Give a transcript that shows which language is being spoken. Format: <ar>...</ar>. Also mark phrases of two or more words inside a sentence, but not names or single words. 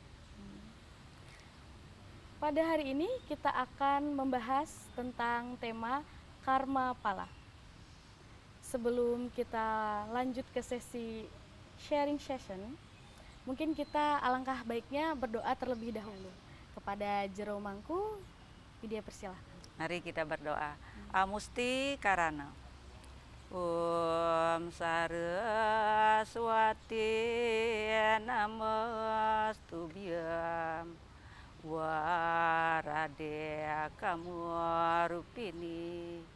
<id>Pada hari ini kita akan membahas tentang tema karma pala. Sebelum kita lanjut ke sesi</id> <en>sharing session,</en> <id>mungkin kita alangkah baiknya berdoa terlebih dahulu kepada Jero Mangku. Widya persilahkan. Mari kita berdoa.</id> <ban>Amusti karana.</ban> <sa>ॐ सरस्वति नमस्तुभ्यं वरदे कामरूपिणि</sa>